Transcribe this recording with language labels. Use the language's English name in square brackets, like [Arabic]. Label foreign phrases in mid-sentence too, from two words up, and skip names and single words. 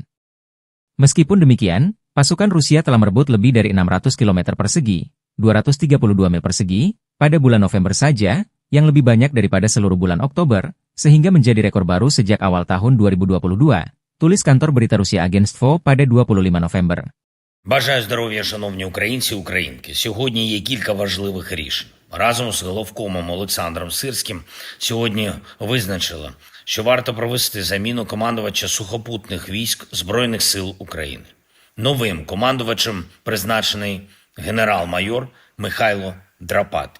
[Indonesian] Meskipun demikian, pasukan Rusia telah merebut lebih dari 600 km persegi, 232 mil persegi, pada bulan November saja, yang lebih banyak daripada seluruh bulan Oktober, sehingga menjadi rekor baru sejak awal tahun 2022, tulis kantor berita Rusia Agentstvo pada 25 November. [Ukrainian] Бажаю здоров'я, шановні українці і українки. Сьогодні є кілька важливих рішень. Разом з головкомом Олександром Сирським сьогодні визначили, що варто провести заміну командувача сухопутних військ Збройних сил України. Новим командувачем призначений генерал-майор Михайло Драпати.